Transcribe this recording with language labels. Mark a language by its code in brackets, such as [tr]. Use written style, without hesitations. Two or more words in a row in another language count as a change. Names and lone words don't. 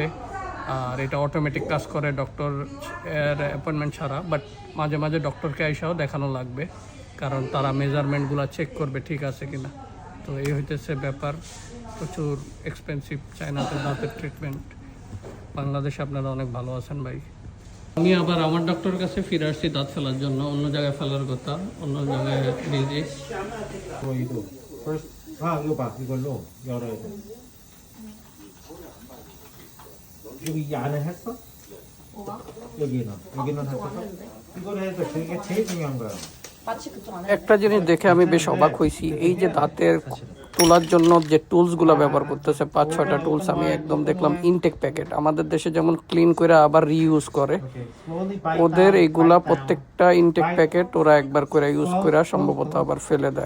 [bn] আর এটা অটোমেটিক কাজ করে ডক্টর এর অ্যাপয়েন্টমেন্ট ছাড়া, বাট মাঝে মাঝে ডক্টরকে আইসাও দেখানো লাগবে, কারণ তারা মেজারমেন্টগুলো চেক করবে ঠিক আছে কিনা। তো এই হইতেছে ব্যাপার। প্রচুর এক্সপেন্সিভ চায়নাতে দাঁতের ট্রিটমেন্ট। বাংলাদেশে আপনারা অনেক ভালো আছেন ভাই। আমি আবার আমার ডক্টরের কাছে ফিরে আসছি দাঁত ফেলার জন্য। অন্য জায়গায় ফেলার কথা, অন্য জায়গায় বিজি। [ko] 이거 first 이거 봐 이걸로 열어야 돼. 여기 이 안에 했어? 여기는 했어? 이걸 해서 그게 제일 중요한 거야. [bn] একটা জিনিস দেখে আমি বেশ অবাক হয়েছি, এই যে দাঁতের তোলার জন্য যে টুলসগুলো ব্যবহার করতেছে, 5-6টা টুলস আমি একদম দেখলাম [en] intact packet. [bn] আমাদের দেশে যেমন ক্লিন করে আবার রিইউজ করে, ওদের এইগুলা প্রত্যেকটা [en] intact packet [bn] ওরা একবার করে ইউজ করে সম্ভবত আবার ফেলে দেয়।